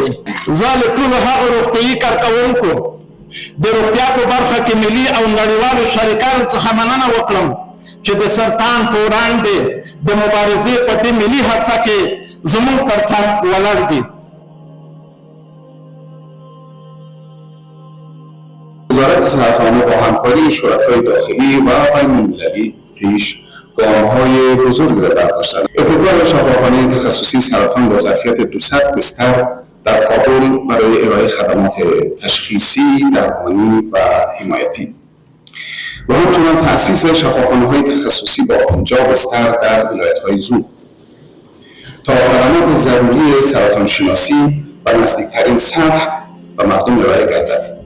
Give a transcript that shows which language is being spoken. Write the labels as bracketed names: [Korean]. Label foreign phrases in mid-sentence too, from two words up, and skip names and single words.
[Pashto] زه له ټولو هغو روغتیايي کارکوونکو د روغتیا په برخه کې ملي او نړیوالو شریکانو څخه مننه وکړم چې د سرطان په وړاندې د مبارزې په دې ملي هڅه کې زموږ تر څنګ ولاړ دي. [Persian] وزارت صحت‌عامه با همکاری شرکای داخلی و بین‌المللی پیش گام‌های بزرگی را برداشتند. افتتاح شفاخانه تخصصی سرطان با ظرفیت 200 بستر در کابل برای ارائه خدمات تشخیصی، درمانی و حمایتی و همچنین تأسیس شفاخانه‌های تخصصی با 50 بستر در ولایت‌های زو تا خدمات ضروری سرطان شناسی و نزدیکترین سطح و مردم ارائه گردد.